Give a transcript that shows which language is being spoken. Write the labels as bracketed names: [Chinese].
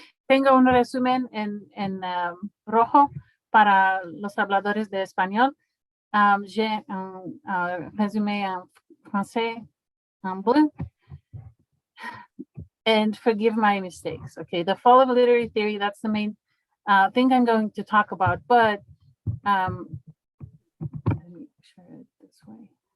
[Spanish] Tengo un resumen en rojo para los habladores de español. [French] J'ai un résumé en français en bleu. [English] And forgive my mistakes. Okay, the fall of literary theory, that's the main thing I'm going to talk about. But let me share it this way.